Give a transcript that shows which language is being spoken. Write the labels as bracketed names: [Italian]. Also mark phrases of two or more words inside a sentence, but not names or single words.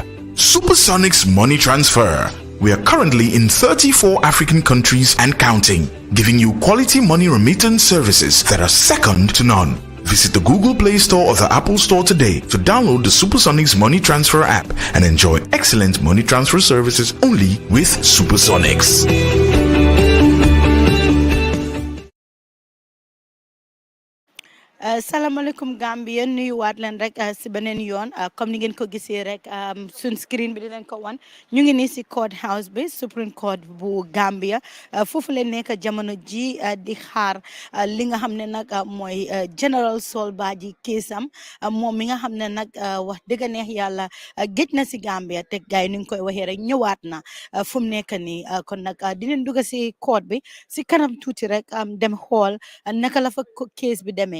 [English] Supersonics Money Transfer. We are currently in 34 African countries and counting, giving you quality money remittance services that are second to none. Visit the Google Play Store or the Apple Store today to download the Supersonics Money Transfer app and enjoy excellent money transfer services only with Supersonics. [Wolof] Assalamualaikum Gambia nuyuwaat leen rek si beneen yoon comme ni ngeen ko gisee rek sun screen bi di leen ko wan ñu ngi nii si [English] court house [Wolof] bi Supreme Court bu Gambia foofu leen nekk jamono ji di xaar li nga xam ne nag mooy General Sol Badjie keesam moom mi nga xam ne nag wax dëgg neex yàlla géej na si Gambia te gaay yi ni nga koy waxee rek ñëwaat na fu mu nekk nii kon nag dinañ dugg si court bi si kanam tuuti rek dem xool naka la fa case bi demee.